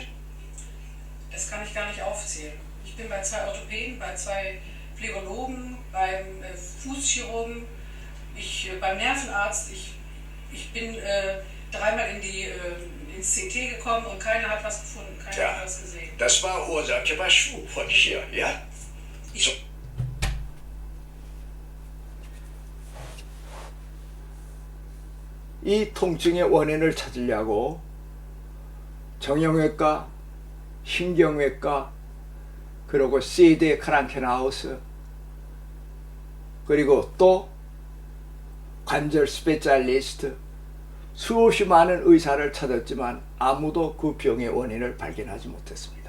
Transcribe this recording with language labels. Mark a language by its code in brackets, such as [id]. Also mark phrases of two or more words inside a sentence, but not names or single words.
[de] Das kann ich gar nicht aufzählen. Ich bin bei 2 Orthopäden, bei 2 Phlebologen, beim Fußchirurgen, beim Nervenarzt. Ich bin 3-mal ins CT gekommen und keiner hat was gefunden, keiner Ja. hat was gesehen. Das war Ursache bei Schuh von hier, ja? So. [ko] 이 통증의 원인을 찾으려고 정형외과, 신경외과, 그리고 CD 크랑켄하우스, 그리고 또 관절 스페셜리스트 수없이 많은 의사를 찾았지만 아무도 그 병의 원인을 발견하지 못했습니다.